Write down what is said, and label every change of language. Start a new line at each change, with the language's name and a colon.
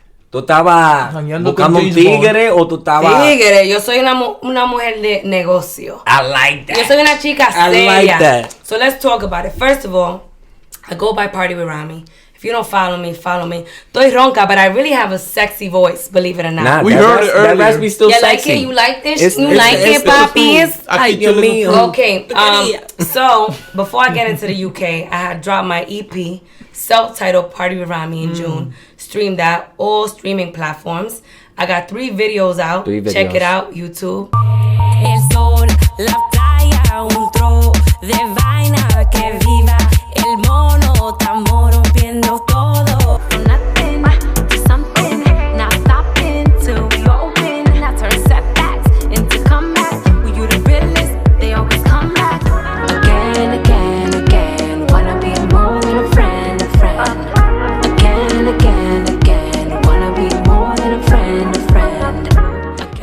Spanish: ¿Tú estabas buscando un tigre o tú estabas...? Tigre, yo soy una mujer de negocio.
English: I like that.
Spanish: Yo soy una chica seria.
English: I like that. So let's talk about it. First of all, I go by Party with Rami. If you don't follow me, follow me.
Spanish: Estoy ronca,
English: but I really have a sexy voice, believe it or not. Nah, we heard it earlier. That raspy still sexy. You like this? You like it, papi?
Spanish: Ay, Dios mío.
English: Okay, so before I get into the UK, I had dropped my EP, self-titled Party with Rami in June. Streamed that, all streaming platforms. I got 3 videos out. Check it out, YouTube.
Spanish: El sol, la playa, un tro de vaina que viva. El mono, estamos rompiendo todo.
English: Nothing to something, not stopping till we open. I turn setbacks into comebacks. When you the realest, they always come back. Again, again, again. Wanna be more than a friend, a friend. Again, again, again. Wanna be more than a friend, a friend.